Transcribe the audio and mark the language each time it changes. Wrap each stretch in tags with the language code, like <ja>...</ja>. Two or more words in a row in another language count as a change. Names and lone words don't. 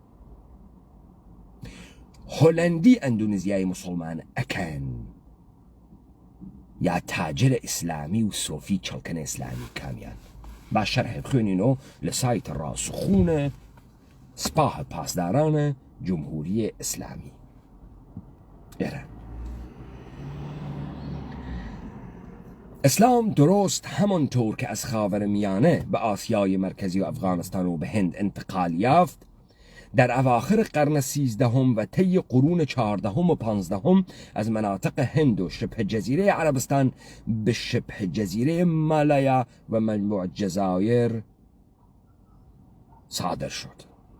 <ckb>هۆلەندی ئەندونزیای مسلمان ئەکەن یا تاجرە ئیسلامی و سۆفی چڵکەنە ئیسلامی کامیان؟ با شەرح بخوێنینەوە لە سایتە ڕاسخونە سپاه پاسدارانە جمهوری ئیسلامی ئێران.</ckb> <fa>ئیسلام درست همانطور که از خاورمیانه به آسیای مرکزی و افغانستان و به هند انتقال یافت در اواخر قرن 13 و طی قرون 14 و 15 از مناطق هند و شبه جزیره عربستان به شبه جزیره مالایا و مجموع جزایر صادر شد.</fa>